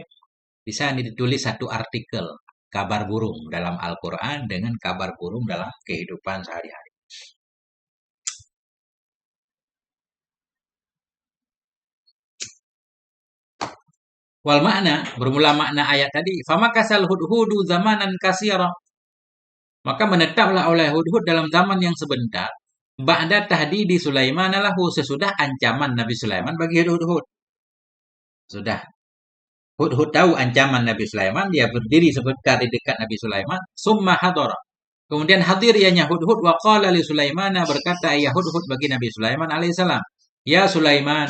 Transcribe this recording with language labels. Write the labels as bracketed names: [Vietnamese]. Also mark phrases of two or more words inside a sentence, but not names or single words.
[Indonesian] Bisa ditulis satu artikel kabar burung dalam Al-Quran dengan kabar burung dalam kehidupan sehari-hari. [Arabic] والمعنى, [Indonesian] bermula makna ayat tadi, [Arabic] فمكث الهدهد زمنا كثيرا. [Indonesian] Maka menetaplah oleh hudhud dalam zaman yang sebentar, [Arabic] بعد تهديد سليمان له, [Indonesian] sesudah ancaman Nabi Sulaiman bagi hudhud. Sudah. Hudhud tahu ancaman Nabi Sulaiman, dia berdiri sebentar di dekat Nabi Sulaiman, [Arabic] ثم حضر. [Indonesian] Kemudian hadir ianya hudhud [Arabic] وقال لسليمان, [Indonesian] berkata ia hudhud bagi Nabi Sulaiman alaihissalam, [Arabic] يا سليمان.